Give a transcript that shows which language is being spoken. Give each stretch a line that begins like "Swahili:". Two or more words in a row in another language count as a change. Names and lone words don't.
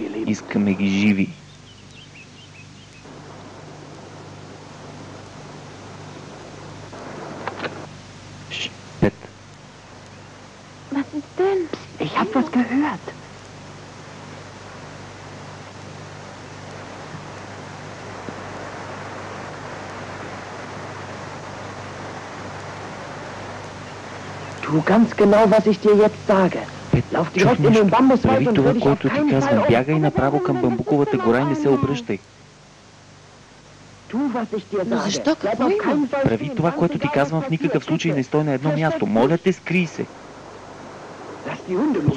Bulgarian: Искаме ги живи. Пет.
German: Was ist denn? Ich hab was gehört. Tu ganz genau, was ich dir jetzt sage. Lauf direkt in den Bambuswald
Bulgarian: Прави
German: und
Bulgarian: това,
German: hör dich auf
Bulgarian: което ти
German: keinen Fall
Bulgarian: казвам.
German: um.
Bulgarian: Бягай направо към бамбуковата гора и не се обръщай.
German: Tu, was ich dir
Bulgarian: Но
German: sage.
Bulgarian: защо?
German: Bleib
Bulgarian: Какво
German: auf
Bulgarian: има?
German: keinen Fall
Bulgarian: Прави
German: stehen.
Bulgarian: това,
German: Ganz
Bulgarian: което ти
German: egal,
Bulgarian: казвам.
German: was
Bulgarian: В никакъв
German: passiert.
Bulgarian: случай не стой на едно място. Моля те, скрий се.
German: Lass die Hunde los.